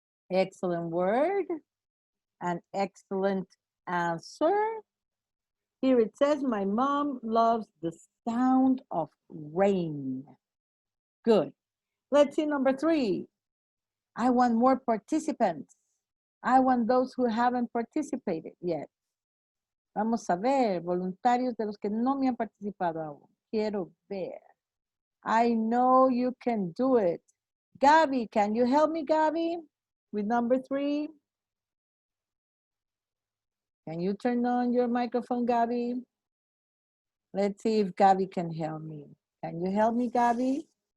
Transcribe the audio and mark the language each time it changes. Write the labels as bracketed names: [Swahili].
[English] Excellent word. An excellent answer. Here it says, my mom loves the sound of rain. Good. Let's see number 3. I want more participants. I want those who haven't participated yet. [Spanish] Vamos a ver, voluntarios de los que no me han participado aún. Quiero ver. [English] I know you can do it. Gaby, can you help me, Gaby, with number 3? Can you turn on your microphone, Gaby? Let's see if Gaby can help me. Can you help me, Gaby?